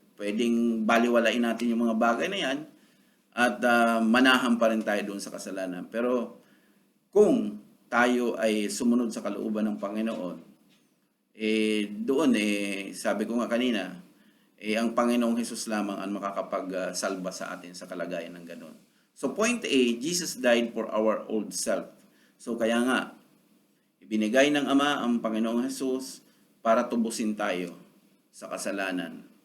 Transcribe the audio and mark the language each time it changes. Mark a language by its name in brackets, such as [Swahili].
[Filipino] Pwedeng baliwalain natin yung mga bagay na yan at manahan pa rin tayo doon sa kasalanan. Pero kung tayo ay sumunod sa kalooban ng Panginoon, doon sabi ko nga kanina, ang Panginoong Hesus lamang ang makakapag-salba sa atin sa kalagayan ng ganon. [English] So point A, Jesus died for our old self. [Filipino] So kaya nga, ibinigay ng Ama ang Panginoong Hesus para tubusin tayo sa kasalanan.